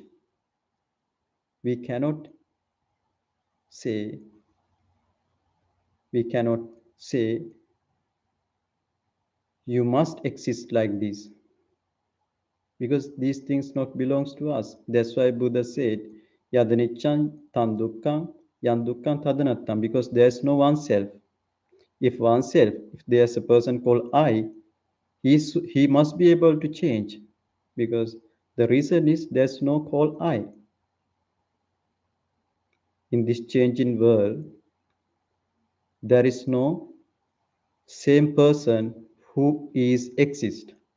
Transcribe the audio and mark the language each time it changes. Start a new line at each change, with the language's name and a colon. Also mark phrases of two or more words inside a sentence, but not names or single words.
English: We cannot say, we cannot say you must exist like this. because these things not belongs to us. That's why Buddha said,
Pali: Yadanichan tandukkam yandukkam tadanattam,
English: because there's no oneself. If oneself, if there's a person called I, he must be able to change, because the reason is there's no called I. In this changing world, there is no same person who is exist.